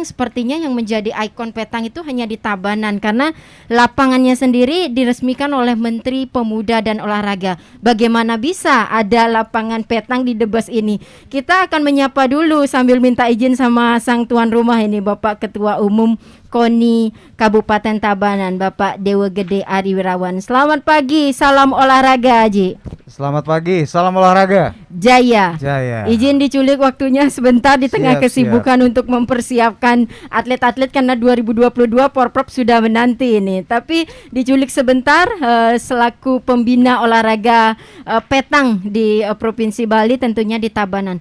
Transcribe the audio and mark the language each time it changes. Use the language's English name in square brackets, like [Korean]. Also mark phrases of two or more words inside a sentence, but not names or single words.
[Indonesian] Sepertinya yang menjadi ikon petang itu hanya di Tabanan, karena lapangannya sendiri diresmikan oleh Menteri Pemuda dan Olahraga. Bagaimana bisa ada lapangan petang di Debes ini? Kita akan menyapa dulu sambil minta izin sama sang tuan rumah ini, Bapak Ketua Umum KONI Kabupaten Tabanan, Bapak Dewa Gede Ari Wirawan. Selamat pagi, salam olahraga, Haji. Selamat pagi, salam olahraga. Jaya. Izin diculik waktunya sebentar di tengah kesibukan untuk mempersiapkan atlet-atlet karena 2022 Porprov sudah menanti ini. Tapi diculik sebentar selaku pembina olahraga petang di Provinsi Bali, tentunya di Tabanan.